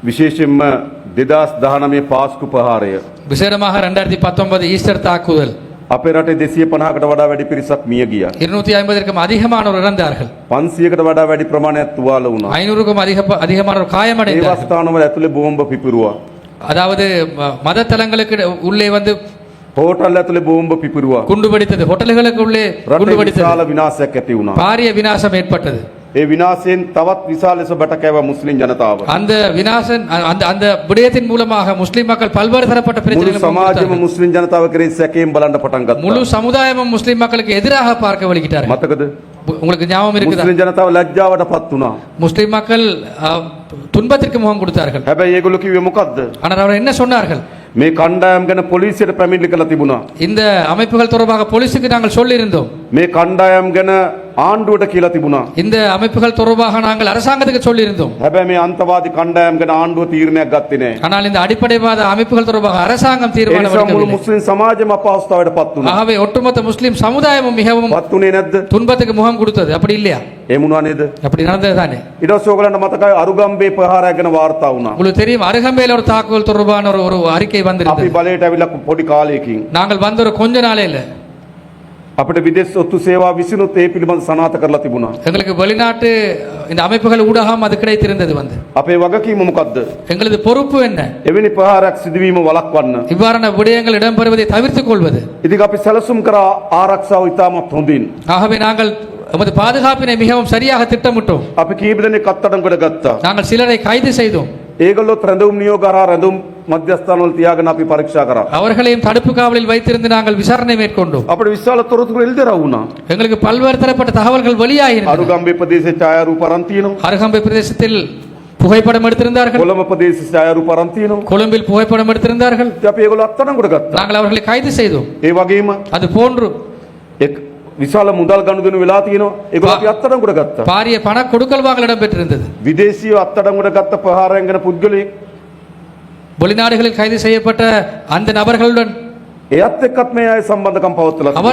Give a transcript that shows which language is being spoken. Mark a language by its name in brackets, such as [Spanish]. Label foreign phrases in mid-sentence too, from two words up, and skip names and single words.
[Sinhala] විශේෂයෙන්ම 2019 පාස්කු ප්‍රහාරය [Tamil] விசேடமாக 2019 ஈஸ்டர் தாக்குதல் [Sinhala] අපේ රටේ 250කට වඩා වැඩි පිරිසක් මිය ගියා. [Tamil] 250க்கும் அதிகமானோர் இறந்தார்கள். [Sinhala] 500කට වඩා වැඩි ප්‍රමාණයක් තුවාල වුණා. [Tamil] 500க்கும் அதிகமானோர் [Sinhala] ඒ [Tamil] காயமடைந்தார்கள். [Sinhala] අවස්ථානවල ඇතුලේ බෝම්බ පිපිරුවා. [Tamil] அதாவது மத தலங்களுக்கு உள்ளே வந்து [Sinhala] හෝටල් ඇතුලේ බෝම්බ පිපිරුවා. [Tamil] குண்டு வெடித்தது. ஹோட்டல்களுக்கு உள்ளே குண்டு [Sinhala] රටේ [Tamil] வெடித்தது. [Sinhala] විශාල විනාශයක් ඇති වුණා. [Tamil] பாரிய விநாசம் ஏற்பட்டது. [Sinhala] ඒ විනාශයෙන් තවත් විශාල ලෙස බටකෑවා මුස්ලිම් ජනතාව. [Tamil] அந்த விநாசன் அந்த விடயத்தின் மூலமாக முஸ்லிம் மக்கள் பல்வேறு தரப்பட்ட [Sinhala] මුළු [Tamil] பிரச்சனைகள் [Sinhala] සමාජෙම මුස්ලිම් ජනතාව කෙරෙහි සැකයෙන් බලන්න පටන් ගත්තා. [Tamil] முழு சமுதாயமும் முஸ்லிம் மக்களுக்கு எதிராக பார்க்க வலிக்கிட்டார்கள். [Sinhala] මතකද? [Tamil] உங்களுக்கு ஞாபகம் இருக்குதா? [Sinhala] මුස්ලිම් ජනතාව ලැජ්ජාවටපත් වුණා. [Tamil] முஸ்லிம் மக்கள் துன்பத்திற்கு முகம் கொடுத்தார்கள். [Sinhala] හැබැයි ඒගොල්ලෝ කිව්වේ මොකද්ද? [Tamil] ஆனால் அவர் என்ன சொன்னார்கள்? [Sinhala] මේ කණ්ඩායම් ගැන පොලිසියට පැමිණිලි කළා තිබුණා. [Tamil] இந்த அமைப்புகள் தொடர்பாக போலீஸுக்கு நாங்கள் சொல்லியிருந்தோம். [Sinhala] මේ කණ්ඩායම් ගැන ආණ්ඩුවට කියලා තිබුණා. [Tamil] இந்த அமைப்புகள் தொடர்பாக நாங்கள் அரசாங்கத்துக்கு சொல்லியிருந்தோம். [Sinhala] හැබැයි මේ අන්තවාදී කණ්ඩායම් ගැන ආණ්ඩුව තීරණයක් ගත්තේ නැහැ. [Tamil] ஆனால் இந்த அடிப்படைவாத அமைப்புகள் தொடர்பாக அரசாங்கம் [Sinhala] ඒ [Tamil] தீர்மானம் [Sinhala] නිසා මුළු [Tamil] எடுக்கவில்லை. [Sinhala] මුස්ලිම් සමාජෙම අපහසුතාවයටපත් වුණා. [Tamil] ஆகவே ஒட்டுமொத்த முஸ்லிம் சமுதாயமும் மிகவும் [Sinhala] පත් වුණේ නැද්ද? [Tamil] துன்பத்துக்கு முகம் கொடுத்தது. அப்படி இல்லையா? [Sinhala] එහෙම වුණා නේද? [Tamil] அப்படி நடந்தது தானே? [Sinhala] ඊට පස්සේ ඔයගලන්ට මතකයි අරුගම්බේ ප්‍රහාරයක් ගැන වාර්තා වුණා. [Tamil] உங்களுக்கு தெரியும், அருகம்பையில் ஒரு தாக்குதல் தொடர்பான ஒரு அறிக்கை [Sinhala] අපි [Tamil] வந்திருந்தது. [Sinhala] බලයට ඇවිල්ලා පොඩි කාලයකින් [Tamil] நாங்கள் வந்த ஒரு கொஞ்ச நாளே இல்ல [Sinhala] අපිට විදේශ ඔත්තු සේවා විසිනුත් ඒ පිළිබඳ සනාථ කරලා තිබුණා. [Tamil] எங்களுக்கு வெளிநாட்டு இந்த அமைப்புகள் ஊடகம் அது கிடைத்திருந்தது. வந்து [Sinhala] අපේ වගකීම මොකද්ද? [Tamil] எங்களது பொறுப்பு என்ன? [Sinhala] එවැනි ප්‍රහාරයක් සිදුවීම වළක්වන්න. [Tamil] இவ்வாறான விடயங்கள் இடம்பெறுவதை தவிர்த்துக் கொள்வது. [Sinhala] ඉතින් අපි සැලසුම් කරා ආරක්ෂාව ඉතාමත් හොඳින්. [Tamil] ஆகவே நாங்கள் நமது பாதுகாப்பினை மிகவும் சரியாக திட்டமிட்டோம். [Sinhala] අපි කීප දෙනෙක් අත්අඩංගුවට ගත්තා. [Tamil] நாங்கள் சிலரை கைது செய்தோம். [Sinhala] ඒගොල්ලොත් රැඳවුම් නියෝග හරහා රැඳවුම් මධ්‍යස්ථානවල තියාගෙන අපි පරීක්ෂා කරා. [Tamil] அவர்களையும் தடுப்பு காவலில் வைத்திருந்து நாங்கள் விசாரணை மேற்கொண்டோம். [Sinhala] අපිට විශාල තොරතුරු එල්දරව් වුණා. [Tamil] எங்களுக்கு பல்வேறு தரப்பட்ட தகவல்கள் வெளியாகின. [Sinhala] අරුගම්බේ ප්‍රදේශයේ ඡායාරූප අරන් තියෙනවා. [Tamil] அருகம்பை பிரதேசத்தில் புகைப்படம் எடுத்திருந்தார்கள். [Sinhala] කොළඹ ප්‍රදේශයේ ඡායාරූප අරන් තියෙනවා. [Tamil] கொழும்பில் புகைப்படம் எடுத்திருந்தார்கள். [Sinhala] ඉතින් අපි ඒගොල්ලෝ අත්අඩංගුවට ගත්තා. [Tamil] நாங்கள் அவர்களை கைது செய்தோம். [Sinhala] ඒ වගේම [Tamil] அது போன்று [Sinhala] එක් විශාල මුදල් ගනුදෙනු වෙලා තියෙනවා. ඒගොල්ලෝ අපි අත්අඩංගුවට ගත්තා. [Tamil] பாரிய பண கொடுக்கல் வாங்கல் இடம்பெற்றிருந்தது. [Sinhala] විදේශීය අත්අඩංගුවට ගත්ත ප්‍රහාරයන් ගැන පුද්ගලයෙක් [Tamil] வெளிநாடுகளில் கைது செய்யப்பட்ட அந்த நபர்களுடன் [Sinhala] එයත් එක්කත් මේ අය සම්බන්ධකම් පවත්වලා තිබුණා.